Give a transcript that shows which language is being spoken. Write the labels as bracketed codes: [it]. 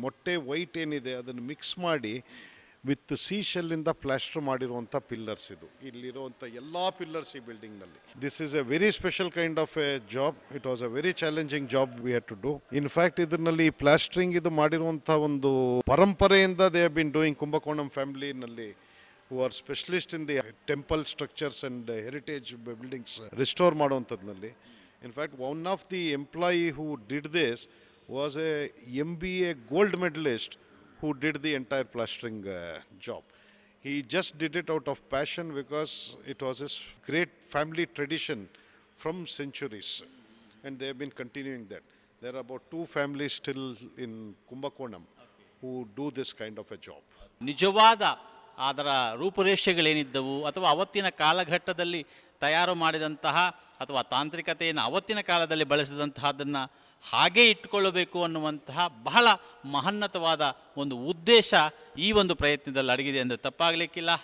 [kn] ಮೊಟ್ಟೆ ವೈಟ್ ಏನಿದೆ ಅದನ್ನು ಮಿಕ್ಸ್ ಮಾಡಿ ವಿತ್ ಸೀ ಶೆಲ್ಲಿಂದ ಪ್ಲಾಸ್ಟರ್ ಮಾಡಿರುವಂಥ ಪಿಲ್ಲರ್ಸ್ ಇದು. ಇಲ್ಲಿರುವಂಥ ಎಲ್ಲ ಪಿಲ್ಲರ್ಸ್ ಈ ಬಿಲ್ಡಿಂಗ್ನಲ್ಲಿ. [en] This is a very special kind of a job. It was a very challenging job we had to do. [kn] In fact ಇದರಲ್ಲಿ ಪ್ಲಾಸ್ಟರಿಂಗ್ ಇದು ಮಾಡಿರುವಂಥ ಒಂದು ಪರಂಪರೆಯಿಂದ [en] They have been doing. [kn] Kumbakonam ಫ್ಯಾಮಿಲಿನಲ್ಲಿ [en] who are specialists in the temple structures and heritage buildings restore [kn] ಮಾಡುವಂಥದ್ನಲ್ಲಿ. [en] In fact, one of the employee who did this was a MBA gold medalist who did the entire plastering job. He just did it out of passion because it was his great family tradition from centuries and they have been continuing that. There are about 2 families still in Kumbakonam who do this kind of a job. [kn] ನಿಜವಾದ ಅದರ ರೂಪುರೇಷೆಗಳೇನಿದ್ದವು ಅಥವಾ ಅವತ್ತಿನ ಕಾಲಘಟ್ಟದಲ್ಲಿ ತಯಾರು ಮಾಡಿದಂತಹ ಅಥವಾ ತಾಂತ್ರಿಕತೆಯನ್ನು ಅವತ್ತಿನ ಕಾಲದಲ್ಲಿ ಬಳಸಿದಂತಹದ್ದನ್ನು ಹಾಗೇ ಇಟ್ಟುಕೊಳ್ಳಬೇಕು ಅನ್ನುವಂತಹ ಬಹಳ ಮಹನ್ನತವಾದ ಒಂದು ಉದ್ದೇಶ ಈ ಒಂದು ಪ್ರಯತ್ನದಲ್ಲಿ ಅಡಗಿದೆ ಅಂದರೆ ತಪ್ಪಾಗಲಿಕ್ಕಿಲ್ಲ.